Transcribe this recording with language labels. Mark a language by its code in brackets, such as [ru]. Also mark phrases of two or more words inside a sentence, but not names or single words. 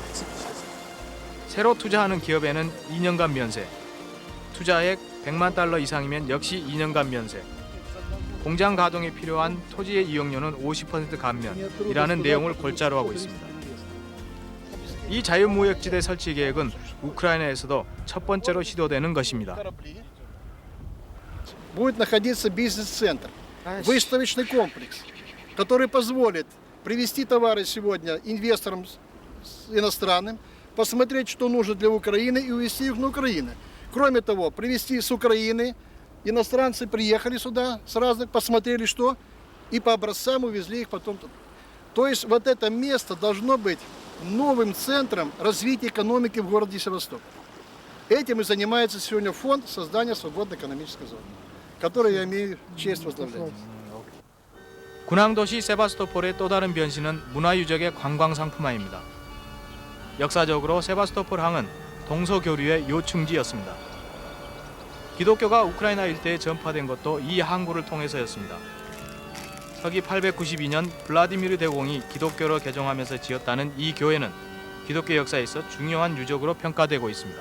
[ko] 새로 투자하는 기업에는 2년간 면세, 투자액 100만 달러 이상이면 역시 2년간 면세, 공장 가동에 필요한 토지의 이용료는 50% 감면이라는 내용을 골자로 하고 있습니다. 이 자유무역지대 설치 계획은 우크라이나에서도 첫 번째로 시도되는 것입니다. [ru] Будет находиться бизнес-центр, выставочный комплекс, который позволит привезти товары сегодня инвесторам иностранным, посмотреть, что нужно для Украины и увезти их на Украину. Кроме того, привезти с Украины, иностранцы приехали сюда с разных, посмотрели что, и по образцам увезли их потом. То есть вот это место должно быть новым центром развития экономики в городе Севастополь. Этим и занимается сегодня фонд создания свободной экономической зоны, который я имею честь возглавлять. [ko] 군항도시 세바스토폴의 또 다른 변신은 문화유적의 관광상품화입니다. 역사적으로 세바스토폴 항은 동서교류의 요충지였습니다. 기독교가 우크라이나 일대에 전파된 것도 이 항구를 통해서였습니다. 서기 892년 블라디미르 대공이 기독교로 개종하면서 지었다는 이 교회는 기독교 역사에서 중요한 유적으로 평가되고 있습니다.